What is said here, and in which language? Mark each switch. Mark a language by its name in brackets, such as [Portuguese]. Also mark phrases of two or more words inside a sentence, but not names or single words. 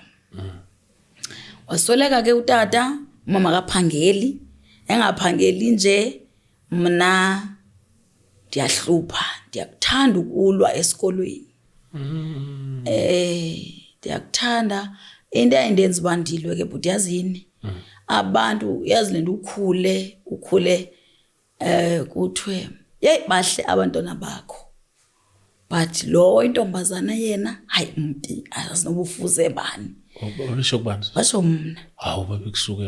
[Xhosa] Wasweleka ke utata, umama akaphangeli, engaphangeli nje, mna ndiyahlupha, ndiyakuthanda ukulwa esikolweni. ndiyakuthanda into ayindenza uba ndilwe ke but yazini abantu yazi lento ukhule kuthiwe yeyi bahle abantwana bakho but lo intombazana yena hayi mpi azinobufuze bani Babesho kubani? basho mna Hawu babekusukela.